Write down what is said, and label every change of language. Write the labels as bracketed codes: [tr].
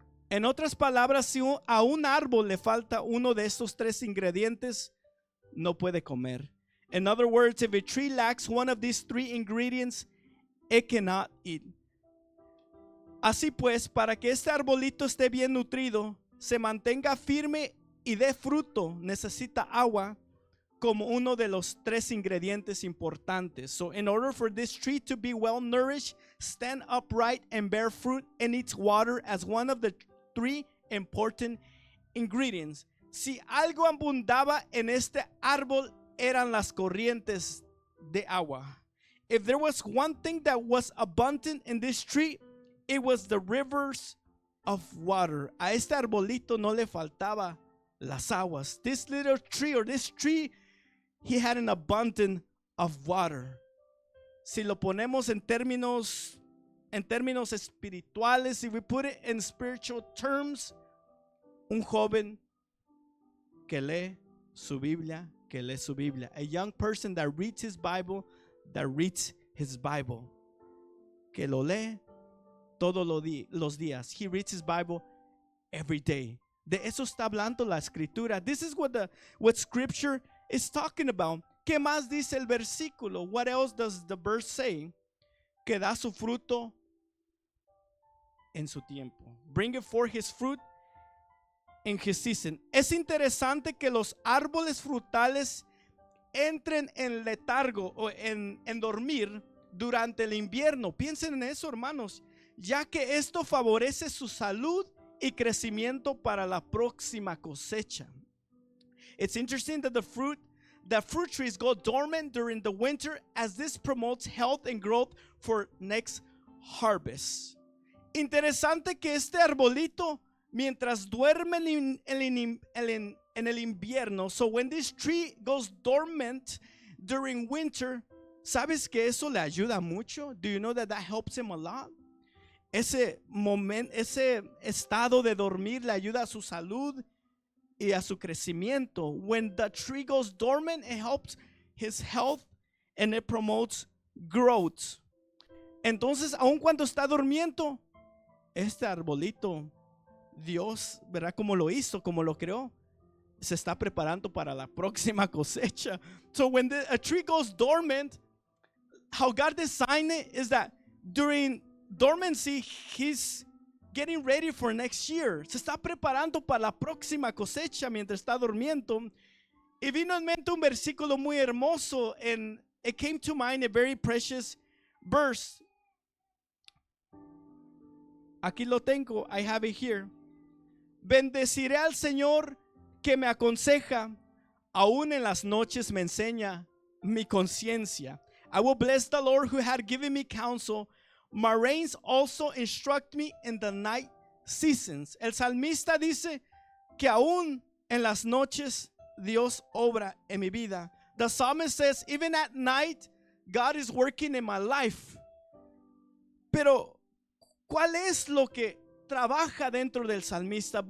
[es] En otras palabras, si a un árbol le falta uno de estos tres ingredientes, no puede comer. [en] In other words, if a tree lacks one of these three ingredients, it cannot eat. [es] Así pues, para que este arbolito esté bien nutrido, se mantenga firme y dé fruto, necesita agua como uno de los tres ingredientes importantes. [en] So in order for this tree to be well nourished, stand upright and bear fruit, it needs water as one of the three important ingredients. [es] Si algo abundaba en este árbol, eran las corrientes de agua. [en] If there was one thing that was abundant in this tree, it was the rivers of water. [es] A este arbolito no le faltaba las aguas. [en] This little tree, or this tree, he had an abundance of water. [es] Si lo ponemos en términos espirituales, [en] if we put it in spiritual terms, [es] un joven que lee su Biblia, [en] a young person that reads his Bible, [es] que lo lee todos los días. [en] He reads his Bible every day. [es] De eso está hablando la escritura. [en] This is what scripture is talking about. [es] ¿Qué más dice el versículo? [en] What else does the verse say? [es] Que da su fruto en su tiempo. [en] Bring it forth his fruit in his season. [es] Es interesante que los árboles frutales entren en letargo o en dormir durante el invierno. Piensen en eso, hermanos, ya que esto favorece su salud y crecimiento para la próxima cosecha. [en] It's interesting that the fruit trees go dormant during the winter, as this promotes health and growth for next harvest. [es] Interesante que este arbolito, mientras duerme en el invierno, [en] so when this tree goes dormant during winter, [es] ¿sabes que eso le ayuda mucho? [en] Do you know that helps him a lot? [es] Ese estado de dormir le ayuda a su salud y a su crecimiento. [en] When the tree goes dormant, it helps his health and it promotes growth. [es] Entonces, aun cuando está durmiendo, este arbolito, Dios, ¿verdad? Como lo hizo, como lo creó, se está preparando para la próxima cosecha. [en] So when a tree goes dormant, how God designed it is that during dormancy, he's getting ready for next year. [es] Se está preparando para la próxima cosecha mientras está durmiendo. Y vino en mente un versículo muy hermoso, [en] and it came to mind a very precious verse. [es] Aquí lo tengo, [en] I have it here. [es] Bendeciré al Señor que me aconseja, aún en las noches me enseña mi conciencia. [en] I will bless the Lord who had given me counsel. My reins also instruct me in the night seasons. [es] El salmista dice que aún en las noches Dios obra en mi vida. [en] The psalmist says, even at night, God is working in my life. [es] Pero, ¿cuál es lo que trabaja dentro del salmista?